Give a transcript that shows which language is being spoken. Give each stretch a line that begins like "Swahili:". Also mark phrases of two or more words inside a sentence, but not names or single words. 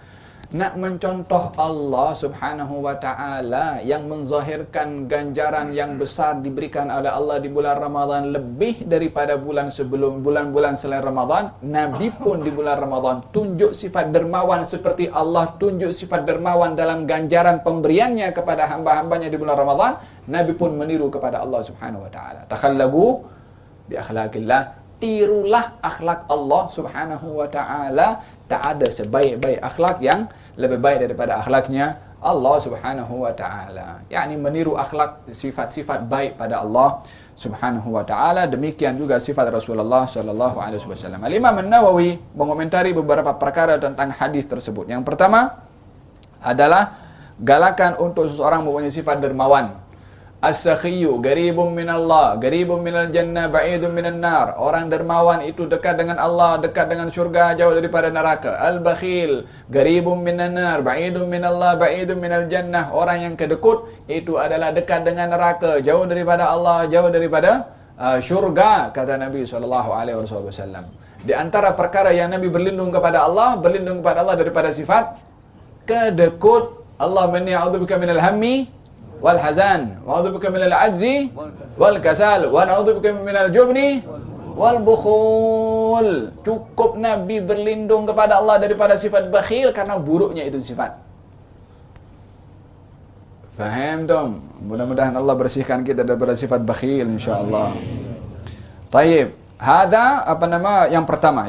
Malay: Nak mencontoh Allah
Arabic: سبحانه وتعالى
Malay: yang menzahirkan ganjaran yang besar diberikan oleh Allah di bulan Ramadan lebih daripada bulan sebelum, bulan-bulan selain Ramadan. Nabi pun di bulan Ramadan tunjuk sifat dermawan seperti Allah tunjuk sifat dermawan dalam ganjaran pemberiannya kepada hamba-hambanya di bulan Ramadan. Nabi pun meniru kepada Allah
Arabic: سبحانه وتعالى. تخلقوا بأخلاق الله,
Malay: tirulah akhlak Allah
Arabic: سبحانه وتعالى.
Malay: Tak ada sebaik-baik akhlak yang lebih baik daripada akhlaknya Allah
Arabic: سبحانه وتعالى.
Malay: Yakni meniru akhlak sifat-sifat baik pada Allah
Arabic: سبحانه وتعالى.
Malay: Demikian juga sifat Rasulullah
Arabic: صلى الله عليه وسلم.
Malay: Al-Imam An-Nawawi mengomentari beberapa perkara tentang hadis tersebut. Yang pertama adalah galakan untuk seseorang mempunyai sifat dermawan.
Arabic: السخي قريب من الله، قريب من الجنة، بعيد من النار.
Malay: Orang dermawan itu dekat dengan Allah, dekat dengan syurga, jauh daripada neraka.
Arabic: البخيل قريب من النار، بعيد من الله، بعيد من الجنة.
Malay: Orang yang kedekut itu adalah dekat dengan neraka, jauh daripada Allah, jauh daripada syurga, kata Nabi SAW. Di antara perkara yang Nabi berlindung kepada Allah daripada sifat kedekut.
Arabic: اللهم إني أعوذ بك من الهم والحزن، وأعوذ بك من العجز والكسل، وأعوذ بك من الجبن والبخل.
Malay: Cukup Nabi berlindung kepada Allah daripada sifat bakhil karena buruknya itu sifat. Faham dong? Mudah-mudahan Allah bersihkan kita daripada sifat bakhil insyaallah.
Arabic: طيب. هذا
Malay: yang pertama.